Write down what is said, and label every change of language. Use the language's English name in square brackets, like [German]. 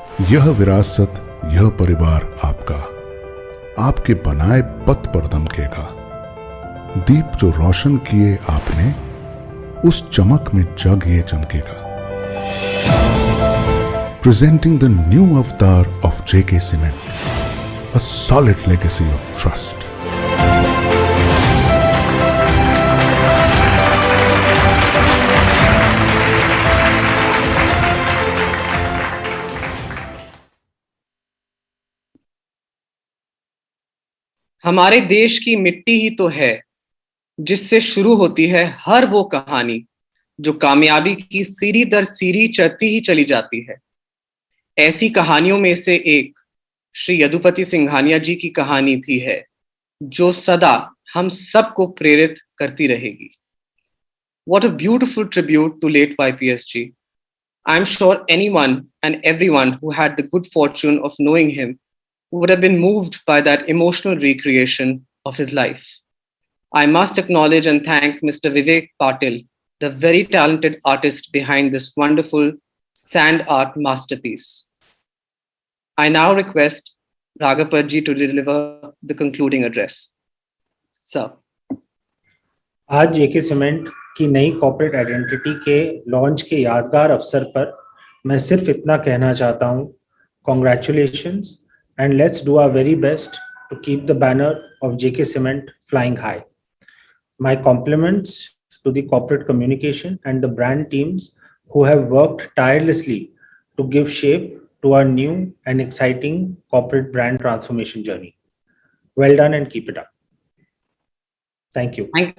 [Hindi] यह विरासत, यह परिवार आपका, आपके बनाए पथ पर दमकेगा। दीप जो रोशन किए आपने, उस चमक में जग ये चमकेगा। [English] presenting the new avatar of JK Cement, a solid legacy of trust. [Hindi] हमारे देश की मिट्टी ही तो है जिससे शुरू होती है हर वो कहानी जो कामयाबी की सीढ़ी दर सीढ़ी चढ़ती ही चली जाती है। ऐसी कहानियों में से एक श्री यदुपति सिंघानिया जी की कहानी भी है जो सदा हम सबको प्रेरित करती रहेगी। [English] What a beautiful tribute to late YPSG. I'm sure anyone and everyone who had the good fortune of knowing him would have been moved by that emotional recreation of his life. I must acknowledge and thank Mr. Vivek Patil, the very talented artist behind this wonderful sand art masterpiece. I now request Raghaparji to deliver the concluding address. Sir. [Hindi] आज जेके cement की नई corporate identity के launch के यादगार अवसर पर मैं सिर्फ इतना कहना चाहता हूँ, congratulations [English] and let's do our very best to keep the banner of JK Cement flying high. My compliments to the corporate communication and the brand teams who have worked tirelessly to give shape to our new and exciting corporate brand transformation journey. Well done and keep it up. Thank you.